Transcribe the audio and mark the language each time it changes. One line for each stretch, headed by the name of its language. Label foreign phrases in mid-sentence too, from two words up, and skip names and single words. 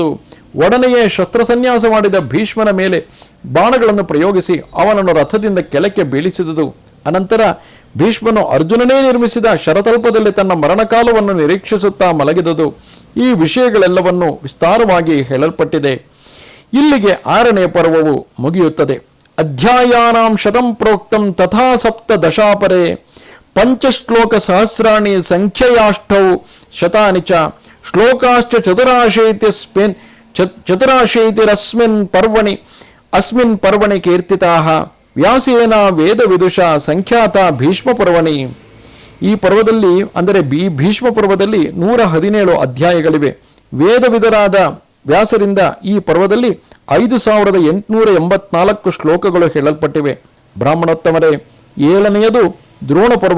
Kannada: ಒಡನೆಯೇ ಶಸ್ತ್ರಸನ್ಯಾಸ ಮಾಡಿದ ಭೀಷ್ಮನ ಮೇಲೆ ಬಾಣಗಳನ್ನು ಪ್ರಯೋಗಿಸಿ ಅವನನ್ನು ರಥದಿಂದ ಕೆಳಕ್ಕೆ ಬೀಳಿಸಿದುದು. ಅನಂತರ ಭೀಷ್ಮನು ಅರ್ಜುನನೇ ನಿರ್ಮಿಸಿದ ಶರತಲ್ಪದಲ್ಲಿ ತನ್ನ ಮರಣಕಾಲವನ್ನು ನಿರೀಕ್ಷಿಸುತ್ತಾ ಮಲಗಿದುದು. ಈ ವಿಷಯಗಳೆಲ್ಲವನ್ನು ವಿಸ್ತಾರವಾಗಿ ಹೇಳಲ್ಪಟ್ಟಿದೆ. ಇಲ್ಲಿಗೆ 6ನೆಯ ಪರ್ವವು ಮುಗಿಯುತ್ತದೆ.
Sanskrit: ಅಧ್ಯಾಯಾನಾಂ ಶತಂ ಪ್ರೋಕ್ತಂ ತಥಾ ಸಪ್ತದಶಾಪರೇ ಪಂಚಶ್ಲೋಕ ಸಹಸ್ರಾಣಿ ಸಂಖ್ಯೆಯಾಷ್ಟೌ ಶತಾನಿ ಚ ಶ್ಲೋಕಾಶ್ಚ ಅಸ್ಮಿನ್ ಪರ್ವಣಿ ಕೀರ್ತಿತಾಃ ವ್ಯಾಸೇನ ವೇದ ವಿದುಷ ಸಂಖ್ಯಾತ ಭೀಷ್ಮ ಪರ್ವಣಿ.
Kannada: ಈ ಪರ್ವದಲ್ಲಿ ಅಂದರೆ ಭೀಷ್ಮ ಪರ್ವದಲ್ಲಿ 117 ಅಧ್ಯಾಯಗಳಿವೆ. ವೇದವಿದರಾದ ವ್ಯಾಸರಿಂದ ಈ ಪರ್ವದಲ್ಲಿ 5884 ಶ್ಲೋಕಗಳು ಹೇಳಲ್ಪಟ್ಟಿವೆ. ಬ್ರಾಹ್ಮಣೋತ್ತಮರೇ, 7ನೆಯದು ದ್ರೋಣ ಪರ್ವ.